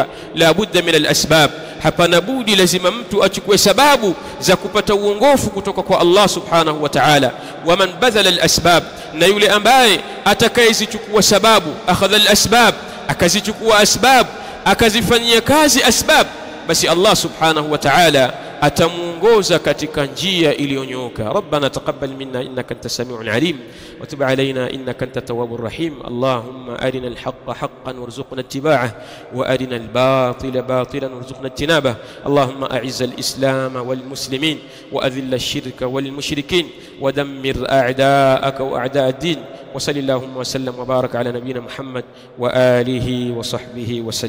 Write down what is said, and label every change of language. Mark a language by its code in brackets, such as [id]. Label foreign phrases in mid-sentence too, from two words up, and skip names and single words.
[ar] لا بد من الأسباب, [sw] hapana budi lazima mtu achukue sababu za kupata uongofu kutoka kwa Allah [ar] سبحانه وتعالى. ومن بذل الأسباب, [sw] na yule ambaye atakayezichukua sababu, [ar] أخذ الأسباب, [sw] akazichukua asbab, akazifanyia kazi asbab, basi Allah [ar] سبحانه وتعالى [sw] atamuongoza katika njia iliyonyooka. [ar] ربنا تقبل منا إنك أنت السميع العليم وتب علينا إنك أنت التواب الرحيم. اللهم أرنا الحق حقا وارزقنا اتباعه وأرنا الباطل باطلا وارزقنا اجتنابه. اللهم أعز الإسلام والمسلمين وأذل الشرك والمشركين ودمر أعداءك وأعداء الدين. وصلى الله وسلم وبارك على نبينا محمد وآله وصحبه وسلم.